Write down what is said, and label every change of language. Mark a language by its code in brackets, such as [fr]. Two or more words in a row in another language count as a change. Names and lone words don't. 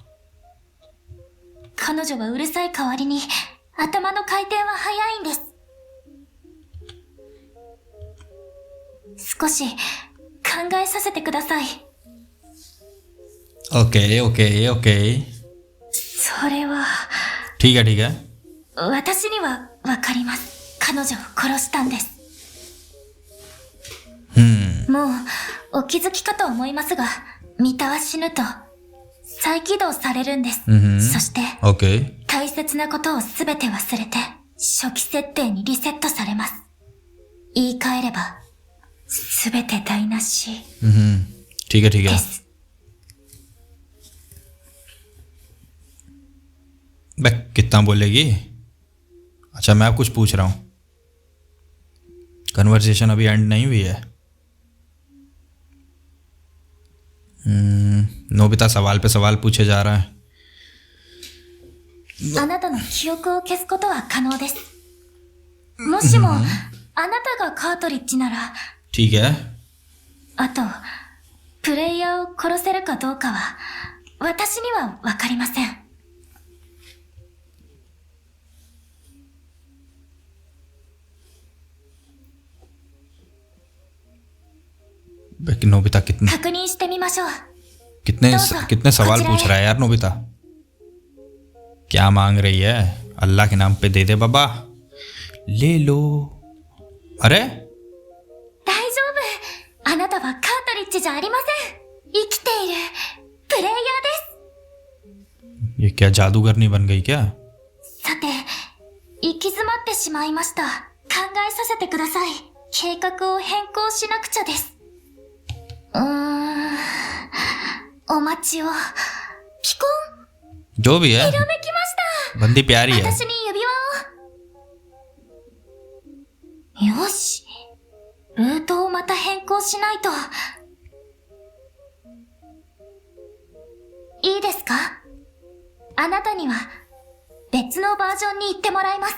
[ja] 彼女はうるさい代わりに頭の回転は速いんです。少し考えさせてください。 [en] ok ok ok. [ja] それは [hi] ठीक है ठीक है। [ja] 私にはわかります。彼女を殺したんです。もうお気づきかと思いますが、ミタは死ぬと再起動されるんです。そして、 [en] ओके। [ja] 大切なことをすべて忘れて初期設定にリセットされます。言い換えればすべて台無し [hi] ठीक है ठीक [ja] で [hi] है। [ja] す。 [hi] बे कितना बोलेगी? अच्छा मैं अब कुछ पूछ रहा हूँ, कन्वर्सेशन अभी एंड नहीं हुई है। नोबिता सवाल पे सवाल पूछे जा रहा है। [ja] あなたの記憶を消すことは可能です。もしもあなたがカートリッジなら、 [hi] ठीक है। [ja] あとプレイヤーを殺せるかどうかは私にはわかりません。 [hi] नोबिता कितने [ja] 確認してみましょう。 [hi] कितने तो सा- कितने सवाल कुछ पूछ रहे। रहा है यार नोबिता। क्या मांग रही है? अल्लाह के नाम पे दे दे बाबा, ले लो। अरे [ja] 大丈夫。あなたはちじゃありません。生きているプレイヤーです。 [hi] ये क्या जादूगरनी बन गई क्या? [ja] さて、行き詰まってしまいました。考えさせてください。計画を変更しなくちゃです。お待ちを。ピコン。 [hi] जो भी है [ja] ひらめきました。 [hi] बंदी प्यारी है। [ja] 私に指輪を。よし。ルートをまた変更しないと。いいですか？あなたには別のバージョンに行ってもらいます。